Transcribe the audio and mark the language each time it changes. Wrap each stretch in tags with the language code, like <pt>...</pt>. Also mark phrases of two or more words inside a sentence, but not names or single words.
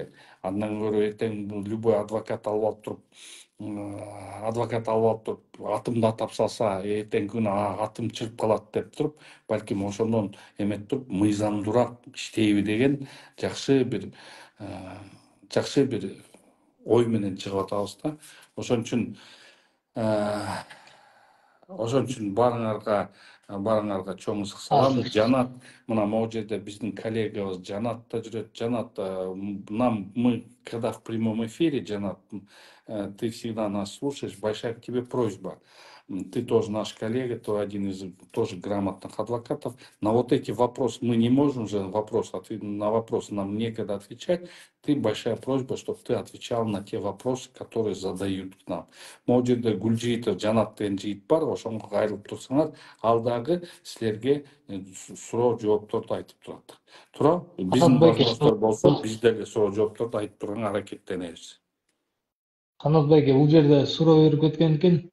<ky>Андан көрө эртең любой адвокат алып туруп, атымды атап салса, эртең күнү атым чыгып калат деп туруп, балким ошондон эмет туруп мыйзамдуураак иштейби деген жакшы бир ой менен чыгып атабыз да. Ошон үчүн баарыңарга чоң ысык салам. Жанат, мына могу жерде биздин коллегабыз Жанат да жүрөт. Жанат,</ky> <ru>мы когда в прямом эфире, Жанат, ты всегда нас слушаешь, большая к тебе просьба. Ты тоже наш коллега, ты один из тоже грамотных адвокатов. На вот эти вопросы мы не можем же на вопросы нам некогда отвечать. Ты большая просьба, чтобы ты отвечал на те вопросы, которые задают к нам.</ru> <ky>Могу жерде Гүлжиитов, Жанат деген жигит бар, ошонго кайрылып турсаңар, ал дагы силерге суроо жоопторду айтып турат. Туура? Биздин башкалар болсо, биз деле суроо жоопторду айтып турганга аракеттенебиз. Канат байке, бул жерде суроо берип кеткен экен.</ky>